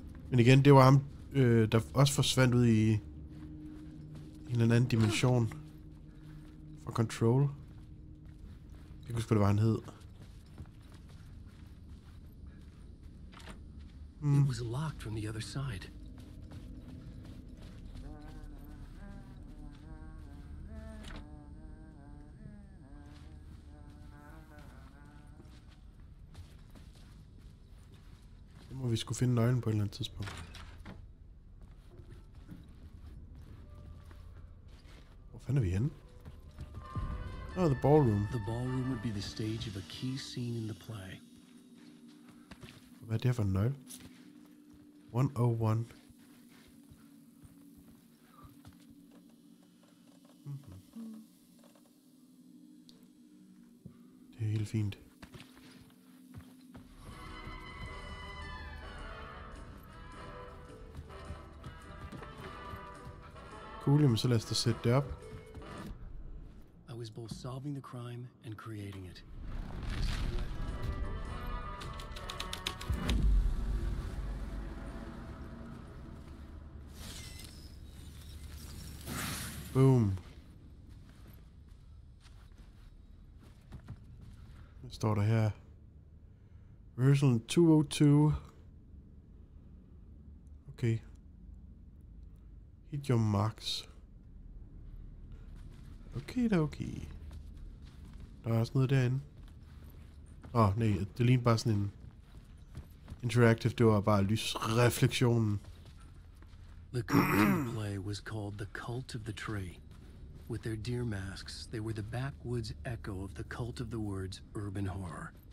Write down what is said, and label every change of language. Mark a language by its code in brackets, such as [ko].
[da] Men igen, det var ham, der også forsvandt ud i en eller anden dimension fra Control. Jeg kan ikke huske, hvad det var, han hed. [en] It was locked from the other side. [da] Må vi skulle finde nøglen på et eller andet tidspunkt. Hvor fanden er vi henne? [en] Oh, the ballroom. The ballroom would be the stage of a key scene in the play. [da] Hvad er det her for en nøgle? 101. Det er helt fint. Cool, jamen så lad os da sætte det op. [en] I was both solving the crime and creating it. Boom. [da] Hvad står der her? Version 202. [en] Okay. Hit your marks. [da] Okay da, okay. Der er også noget derinde. Nej, det ligner bare sådan en interactive, det var bare lysreflektionen. [en] The cult of the play was called the Cult of the Tree. With their deer masks, they were the backwoods echo of the cult of the words urban horror.